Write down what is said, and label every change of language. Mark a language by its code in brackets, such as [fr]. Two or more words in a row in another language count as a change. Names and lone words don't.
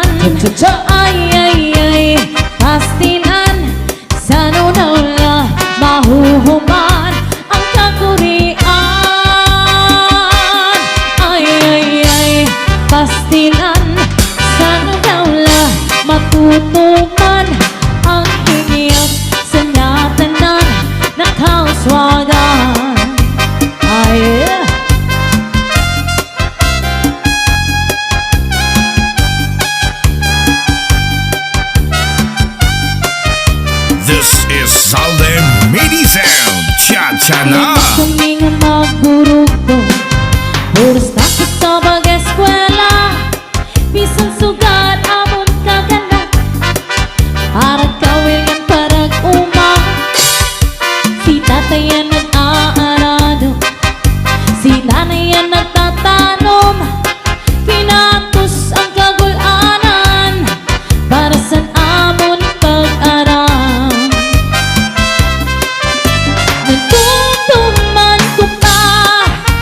[hil] Cha-cha-cha! ay, ay, ay, pastilan, sana daw la mahuhuman ang kagurian. Ay, ay, ay, pastilan, sana daw la matutuman ang hingiyam sa nyatanan na kauswagan. Ay, yeah. [en] This is Zalden Mini Sound, [hil] cha-cha na! Kaming magburugto, puros takot sa pag-eskwela, bisan sugad amon kagana, para kawilan parag uma. Si tatay yan nag-aarado, si nanay yan nagtatanom, kinatos ang kagulanan para sa amon pag-aram. Nagtutuman ko pa